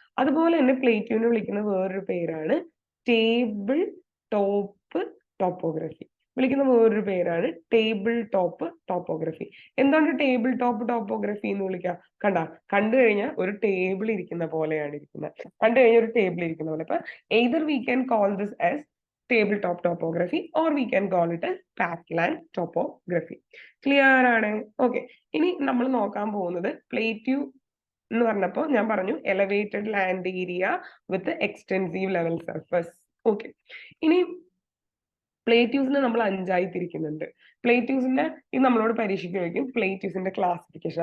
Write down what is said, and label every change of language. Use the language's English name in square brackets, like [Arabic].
[Malayalam] അതുപോലെ തന്നെ പ്ലേറ്റ്യൂവിനെ വിളിക്കുന്ന വേറൊരു പേരാണ് ടേബിൾ ടോപ്പ് ടോപ്പോഗ്രഫി. വിളിക്കുന്ന വേറൊരു പേരാണ് ടേബിൾ ടോപ്പ് ടോപ്പോഗ്രഫി. എന്താണ് ടേബിൾ ടോപ്പ് ടോപ്പോഗ്രഫി എന്ന് വിളിക്കുക? കണ്ടു കഴിഞ്ഞാൽ ഒരു ടേബിൾ ഇരിക്കുന്ന പോലെയാണ് ഇരിക്കുന്നത്. കണ്ടു കഴിഞ്ഞാൽ ഒരു ടേബിൾ ഇരിക്കുന്ന പോലെ. [English] അപ്പൊ either we can call this as table top topography or we can call it as patland topography. [Malayalam] Clear ആണ്? ഓക്കെ, ഇനി നമ്മൾ നോക്കാൻ പോകുന്നത് പ്ലേറ്റ്യൂ എന്ന് പറഞ്ഞപ്പോൾ ഞാൻ പറഞ്ഞു [English] Elevated land area with extensive level surface. [Malayalam] Okay, ഇനി പ്ലേറ്റ്യൂസിനെ നമ്മൾ 5ആയി തിരിക്കുന്നുണ്ട്. പ്ലേറ്റ്യൂസിന്റെ ഇത് നമ്മളോട് പരീക്ഷയ്ക്ക് ചോദിക്കും, പ്ലേറ്റ്യൂസിന്റെ ക്ലാസിഫിക്കേഷൻ.